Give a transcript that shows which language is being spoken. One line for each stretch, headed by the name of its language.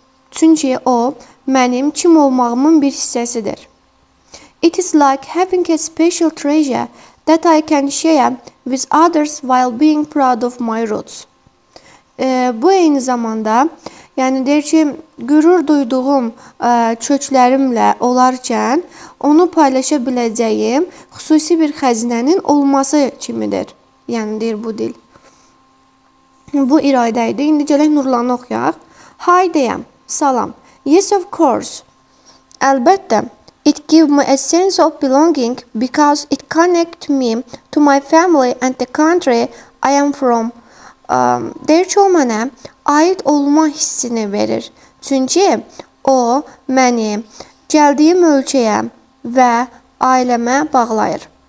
Azerbaijani: Çünki o mənim kim olmağımın bir hissəsidir.
English: It is like having a special treasure that I can share with others while being proud of my roots.
Azerbaijani: Bu eyni zamanda, yəni deyir ki, qürur duyduğum köklərimlə olarkən onu paylaşa biləcəyim xüsusi bir xəzinənin olması kimidir. Yəni deyir bu dil. Bu İradə idi. İndi gələk Nurlanı oxuyaq.
English: Hi
Azerbaijani: deyəm. Salam.
English: Yes of course.
Azerbaijani: Əlbəttə.
English: It gives me a sense of belonging because it connects me to my family and the country I am from.
Azerbaijani: Deyir ki, o mənə aid olma hissini verir. Çünki o məni gəldiyim ölkəyə və ailəmə bağlayır.